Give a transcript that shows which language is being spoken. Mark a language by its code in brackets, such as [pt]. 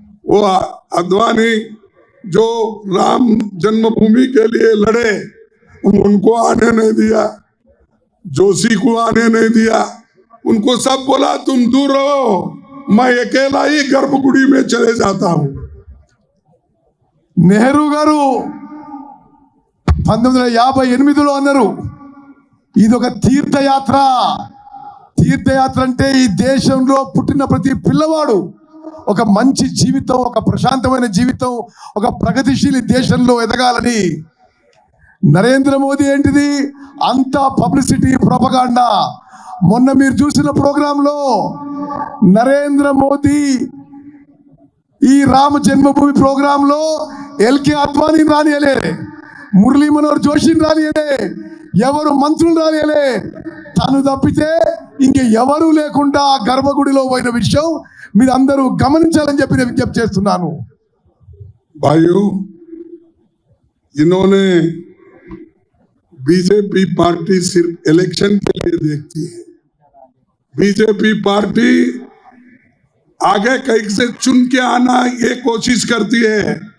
[hi] वो अद्वानी जो राम जन्मभूमि के लिए लड़े उनको आने नहीं दिया, जोशी को आने नहीं दिया, उनको सब बोला तुम दूर रहो, मैं अकेला ही गर्भगुड़ी में चले जाता हूं। [te] నెహ్రూ గారు 1958లో అన్నారు, ఇది ఒక తీర్థయాత్ర. తీర్థయాత్ర అంటే ఈ దేశంలో పుట్టిన ప్రతి పిల్లవాడు ఒక మంచి జీవితం, ఒక ప్రశాంతమైన జీవితం, ఒక ప్రగతిశీలి దేశంలో ఎదగాలని. నరేంద్ర మోదీ ఏంటిది, అంతా పబ్లిసిటీ, ప్రొపగాండా. మొన్న మీరు చూసిన ప్రోగ్రాంలో నరేంద్ర మోదీ ఈ రామ జన్మభూమి ప్రోగ్రాంలో ఎల్కే అద్వానీ రానియలే, మురళీ మనోహర్ జోషిని రానియలే, ఎవరు మంత్రులు రానియలే. తను తప్పితే ఇంక ఎవరూ లేకుండా గర్భగుడిలో పోయిన విషయం మీరు అందరూ గమనించాలని చెప్పి నేను విజ్ఞప్తి చేస్తున్నాను. [hi] भाइयों, इन्होंने बीजेपी पार्टी सिर्फ इलेक्शन के लिए देखती है। बीजेपी पार्टी आगे कहीं से चुन के आना ये कोशिश करती है।